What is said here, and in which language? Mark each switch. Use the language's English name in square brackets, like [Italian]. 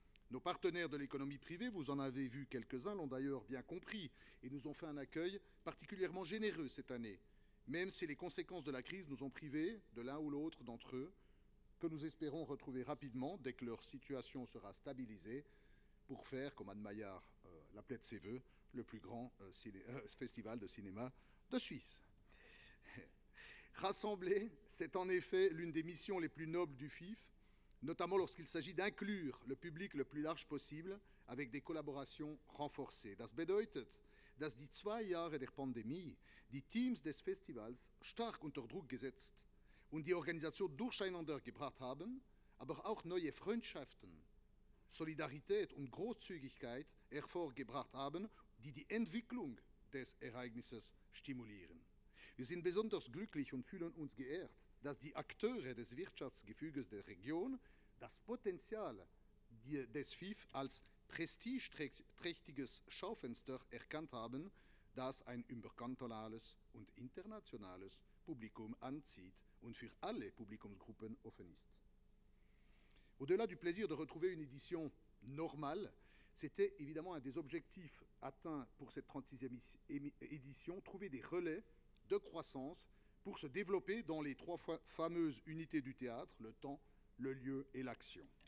[French] Nos partenaires de l'économie privée, vous en avez vu quelques-uns, l'ont d'ailleurs bien compris et nous ont fait un accueil particulièrement généreux cette année, même si les conséquences de la crise nous ont privés de l'un ou l'autre d'entre eux, que nous espérons retrouver rapidement dès que leur situation sera stabilisée, pour faire, comme Anne Maillard l'appelait de ses voeux, le plus grand festival de cinéma de Suisse. Rassembler, c'est en effet l'une des missions les plus nobles du FIF, notamment lorsqu'il s'agit d'inclure le public le plus large possible avec des collaborations renforcées. [German] Das bedeutet, dass die 2 Jahre der Pandemie die Teams des Festivals stark unter Druck gesetzt und die Organisation durcheinander gebracht haben, aber auch neue Freundschaften, Solidarität und Großzügigkeit hervorgebracht haben, die die Entwicklung des Ereignisses stimulieren. Wir sind besonders glücklich und fühlen uns geehrt, dass die Akteure des Wirtschaftsgefüges der Region das Potenzial des FIF als prestigeträchtiges Schaufenster erkannt haben, das ein überkantonales und internationales Publikum anzieht und für alle Publikumsgruppen offen ist. [French] Au-delà du plaisir de retrouver une édition normale, c'était évidemment un des objectifs atteints pour cette 36e édition, trouver des relais de croissance pour se développer dans les 3 fameuses unités du théâtre, le temps, le lieu et l'action.